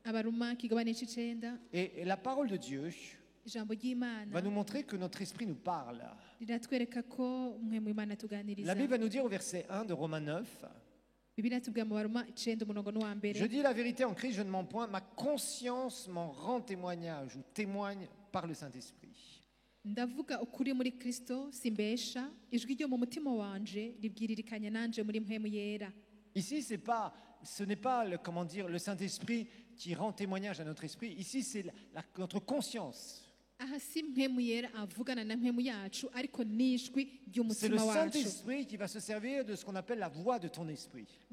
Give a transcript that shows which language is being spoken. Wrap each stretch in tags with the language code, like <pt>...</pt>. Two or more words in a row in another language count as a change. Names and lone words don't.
<fr>Et la parole de Dieu va nous montrer que notre esprit nous parle. La Bible va nous dire au verset 1 de Romains 9, je dis la vérité en Christ, je ne mens point, ma conscience m'en rend témoignage ou témoigne par le Saint-Esprit.</fr> <rn>Ndavuga ukuri muri Kristo simbesha ijwi ryo mu mutima wanje libwiririkanya nanje muri mpemu yera.</rn> <fr>Ici ce n'est pas le Saint-Esprit qui rend témoignage à notre esprit. Ici c'est notre conscience. C'est le Saint-Esprit qui va se servir de ce qu'on appelle la voix de ton esprit.</fr>